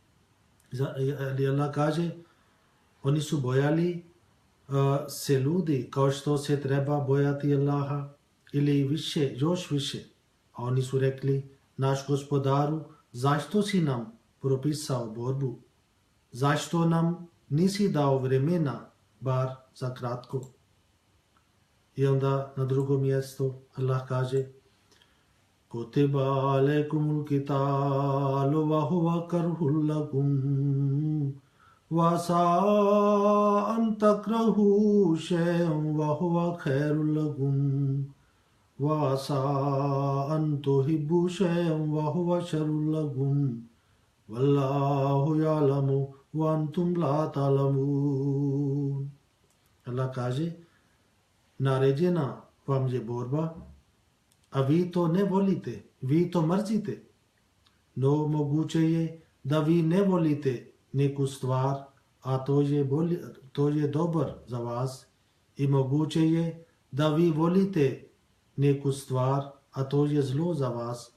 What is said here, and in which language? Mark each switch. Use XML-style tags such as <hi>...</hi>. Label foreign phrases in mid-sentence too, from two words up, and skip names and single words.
<bs>Ali Allah kaže, oni su bojali se ljudi kao što se treba bojati Allaha ili više, još više. A oni su rekli, naš gospodaru, zašto si nam propisao borbu? Zašto nam nisi dao vremena, bar za kratko? I onda na drugom mjestu Allah kaže,</bs> <ar>كتب عليكم القتال وهو كره لكم وَعَسَىٰ أَن تَكْرَهُوا شَيْئًا وَهُوَ خَيْرٌ لَكُمْ وَعَسَىٰ أَن تُحِبُّوا شَيْئًا وَهُوَ شَرٌّ لَكُمْ وَاللَّهُ يَعْلَمُ وَأَنْتُمْ لَا تَعْلَمُونَ.</ar> <bs>Allah kaže, naređena vam je borba, a vi to ne volite, vi to mrzite. No moguće je da vi ne volite neku stvar, a to je dobar za vas, i moguće je da vi volite neku stvar, a to je zlo za vas.</bs>